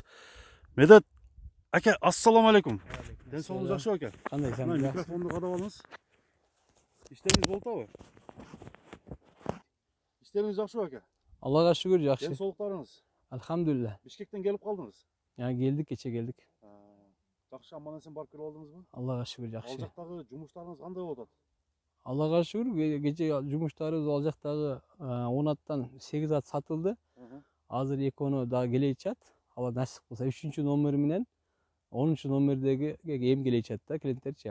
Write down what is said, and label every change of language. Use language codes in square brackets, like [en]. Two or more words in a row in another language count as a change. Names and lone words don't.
[ky] Медет аке, ассаламу алейкум. Ден соолугуңуз жакшыбы аке? Кандай сен? Микрофонду кадап алыңыз. Иштериңиз болтабы? Иштериңиз жакшыбы аке? Аллага шүгүр, жакшы. Ден соолуктарыңыз? Алхамдулилlah. Бишкектен келип калдыңыз? Я келдик, кече келдик. Жакшы аман эсен барып келип алдыңызбы? Аллага шүгүр, Ал жакшы. жактагы жумуштарыңыз кандай болуп атат? Аллага шүгүр, кече жумуштарыбыз ал жактагы 10 аттан 8 ат сатылды. Азыр 2 дагы келечат. Алла насип кылса 3-чү номер менен 10-чу номердеги эм келечат да, клиенттерчи.